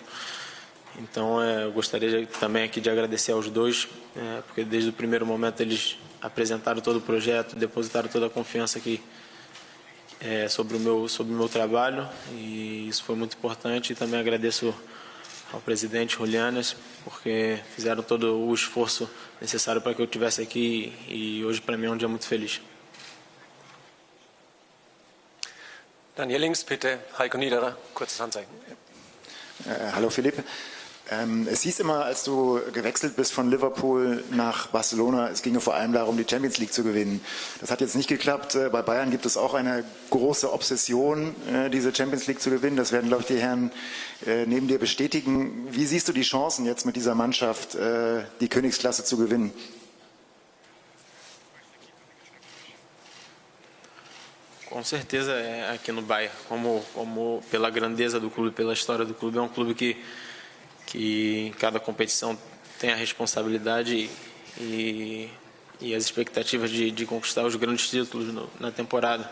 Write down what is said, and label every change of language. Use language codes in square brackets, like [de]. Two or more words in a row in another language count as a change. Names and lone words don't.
[pt] Então eu gostaria também aqui de agradecer aos dois, porque desde o primeiro momento eles apresentaram todo o projeto, depositaram toda a confiança sobre o meu trabalho, e isso foi muito importante. E também agradeço ao presidente Julianes, porque fizeram todo o esforço necessário para que eu estivesse aqui, e hoje para mim é um dia muito feliz. [de] Dann hier links bitte, Heiko Niederer, kurzes Handzeichen. Hallo Philippe. Es hieß immer, als du gewechselt bist von Liverpool nach Barcelona, es ginge vor allem darum, die Champions League zu gewinnen. Das hat jetzt nicht geklappt. Bei Bayern gibt es auch eine große Obsession, diese Champions League zu gewinnen. Das werden, glaube ich, die Herren neben dir bestätigen. Wie siehst du die Chancen jetzt mit dieser Mannschaft, die Königsklasse zu gewinnen? [pt] Com certeza, aqui no Bayern, como pela grandeza do clube, pela história do clube, é um clube que em cada competição tem a responsabilidade e as expectativas de conquistar os grandes títulos na temporada.